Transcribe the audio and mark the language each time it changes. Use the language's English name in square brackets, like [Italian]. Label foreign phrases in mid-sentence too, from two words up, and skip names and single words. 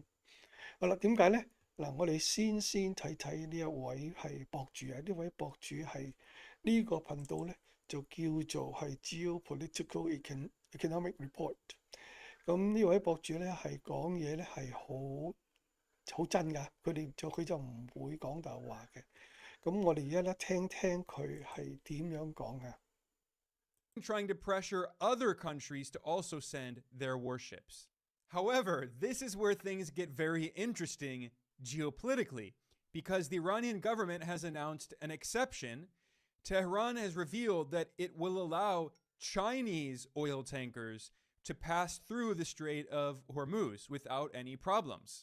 [Cantonese] 好啦，點解呢？嗱，我哋先睇睇呢一位係博主啊，呢位博主係呢個頻道呢，就叫做係 Geopolitical Economic Report。咁呢位博主咧係講嘢咧係好真㗎，佢就唔會講大話嘅。咁我哋而家咧聽聽佢係點樣講嘅。 [English] Trying to pressure other countries to also send their warships. However, this is where things get very interesting geopolitically because the Iranian government has announced an exception. Tehran has revealed that it will allow Chinese oil tankers to pass through the Strait of Hormuz without any problems.